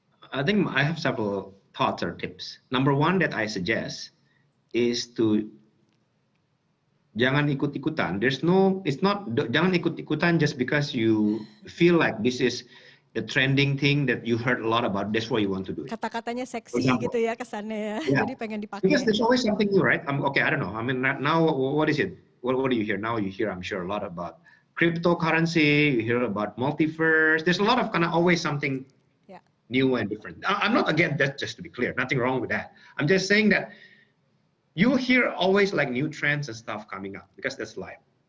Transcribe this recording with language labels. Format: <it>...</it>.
<en>I think I have several thoughts or tips. Number one that I suggest is to</en> <id>jangan ikut-ikutan. Jangan ikut-ikutan</id> <en>just because you feel like this is the trending thing that you heard a lot about. That's why you want to do it.</en> <id>Kata-katanya seksi gitu ya kesannya ya. Jadi pengen dipakai.</id> <en>Because there's always something new, right? Okay, I don't know. I mean, now what is it? What do you hear now? You hear, I'm sure, a lot about cryptocurrency. You hear about multiverse. There's a lot of kind of always something new and different. I'm not against that, just to be clear, nothing wrong with that. I'm just saying that you hear always like new trends and stuff coming up because that's life.</en>